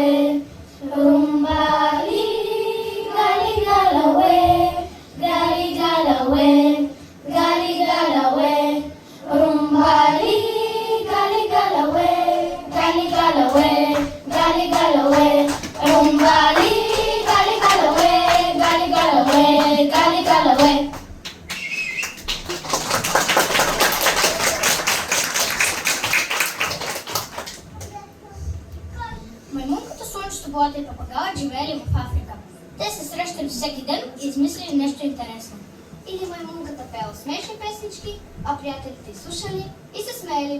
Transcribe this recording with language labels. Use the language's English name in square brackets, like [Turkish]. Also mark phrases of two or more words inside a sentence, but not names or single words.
[Bulgarian] Rumbali, gali galawe, gali galawe, gali galawe. Rumbali, gali galawe, gali galawe, gali galawe. Rumbali, gali galawe, gali galawe, gali galawe. Маймунката, слънчето, болата и папагалът живеели в Африка. Те се срещали всеки ден и измислили нещо интересно. Или маймунката пела смешни песнички, а приятелите слушали и се смеяли.